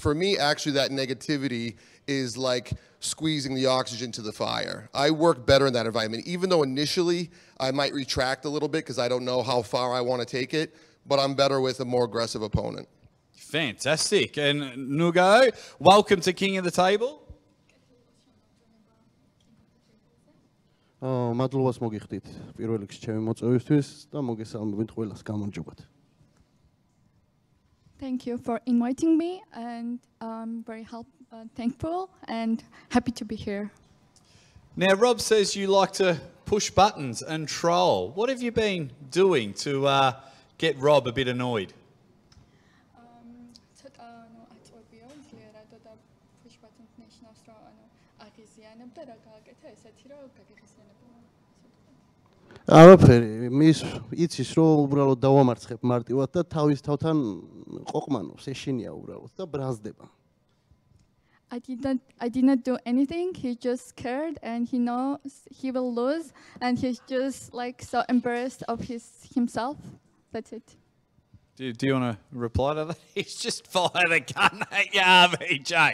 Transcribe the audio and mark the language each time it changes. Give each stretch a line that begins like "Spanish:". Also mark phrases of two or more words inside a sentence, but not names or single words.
English: For me, actually, that negativity is like squeezing the oxygen to the fire. I work better in that environment, even though initially I might retract a little bit because I don't know how far I want to take it, but I'm better with a more aggressive opponent. Fantastic. And Nugo, welcome to King of the Table.
Georgian: მადლობას მოგიხდით პირველ რიგში ჩემი მოწვევისთვის და მოგესალმებით ყველას გამარჯობათ.
English: Thank you for inviting me, and I'm very thankful and happy to be here. Now, Rob says you like to push buttons and troll. What have you been doing to get Rob a bit annoyed?
Georgian: სკორპიო ძლიერადო და
English: push button
Georgian: ნიშნავს რომ ანუ აღიზიანებდა რა გააკეთა ესეთი რომ გაგიხსენებოდა არაფერი მის იცის რომ უბრალოდ დავამარცხებ მარტივად და თავის თავთან ყოყმანობს ეშინია უბრალოდ და ბრაზდება
English: I did not do anything. He just scared and he knows he will lose and he's just like so embarrassed of himself. That's it. Do you want to reply to that? He's just fired a gun at you, RVJ.